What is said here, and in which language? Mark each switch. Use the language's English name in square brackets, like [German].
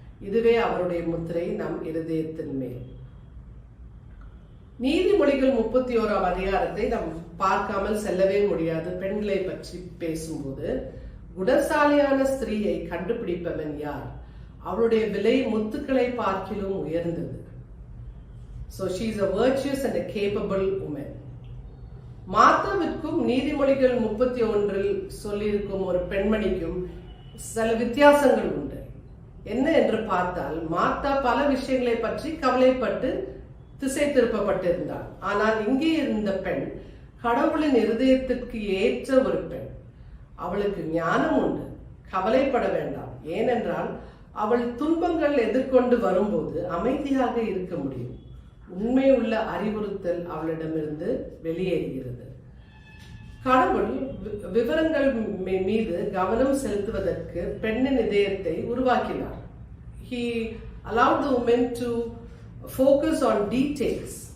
[Tamil] இதுவே அவருடைய முத்திரை நம் இருதயத்தின் மேல். நீதிமொழிகள் 31ஆம் அதிகாரத்தை நாம் பார்க்காமல் செல்லவே முடியாது. பெண்களை பற்றி பேசும்போது, குணசாலியான ஸ்திரீயை கண்டுபிடிப்பவன் யார்? அவளுடைய விலை முத்துக்களை பார்க்கிலும் உயர்ந்தது. [English] So she is a virtuous and a capable woman. [Tamil] மார்த்தாவிற்கும் நீதிமொழிகள் 31 சொல்லியிருக்கும் ஒரு பெண்மணிக்கும் சில வித்தியாசங்கள் உண்டு. என்ன என்று பார்த்தால், மார்த்தா பல விஷயங்களை பற்றி கவலைப்பட்டு திசை திருப்பப்பட்டிருந்தாள். ஆனால் இங்கே இருந்த பெண் கடவுளின் இருதயத்திற்கு ஏற்ற ஒரு பெண். அவளுக்கு ஞானம் உண்டு, கவலைப்பட வேண்டாம். ஏனென்றால் அவள் துன்பங்கள் எதிர்கொண்டு வரும்போது அமைதியாக இருக்க முடியும். உண்மை உள்ள அறிவுறுத்தல் அவளிடமிருந்து வெளியேறுகிறது. கடவுள் விவரங்கள் மீது கவனம் செலுத்துவதற்கு பெண்ணின் இதயத்தை உருவாக்கினார். [English] He allowed the women to focus on details.